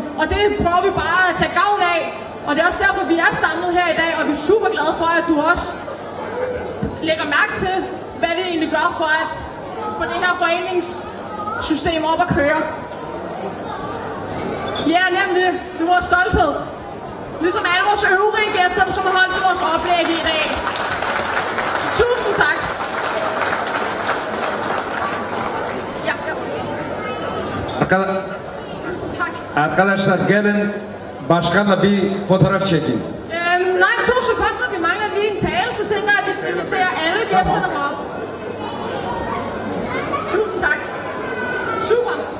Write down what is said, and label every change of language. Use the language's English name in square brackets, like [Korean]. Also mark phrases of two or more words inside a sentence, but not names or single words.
[Danish] Og det prøver vi bare at tage gavn af. Og det er også derfor, vi er samlet her i dag, og vi er super glade for, at du også lægger mærke til, hvad vi egentlig gør for at få det her foreningssystem op at køre. Ja, nemlig. Det er vores stolthed. Ligesom alle vores øvrige gæster, som har holdt til vores oplæg i dag. Tusind tak. Ja. [Turkish] Arkadaşlar gelin başkanla bir fotoğraf çekin. [Danish] Nej, 2 sekunder. Vi mangler lige en tale, så tænker jeg, at vi inviterer alle gæsterne op. Tusind tak. Super.